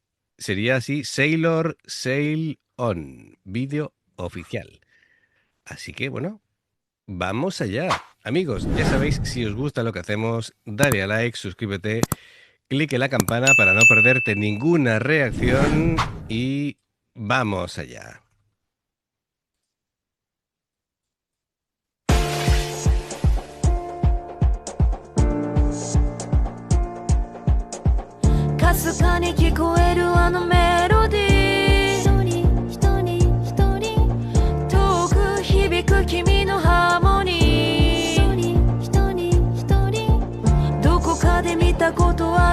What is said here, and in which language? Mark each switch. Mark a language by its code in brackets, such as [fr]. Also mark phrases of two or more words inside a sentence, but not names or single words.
[es] Sería así, Sailor Sail On, vídeo oficial. Así que bueno, vamos allá. Amigos, ya sabéis, si os gusta lo que hacemos, dale a like, suscríbete, clique en la campana para no perderte ninguna reacción y vamos allá. [ja] かすかに聞こえるあのメロディー一人一人一人遠く響く君のハーモニー一人一人一人どこかで見たことあ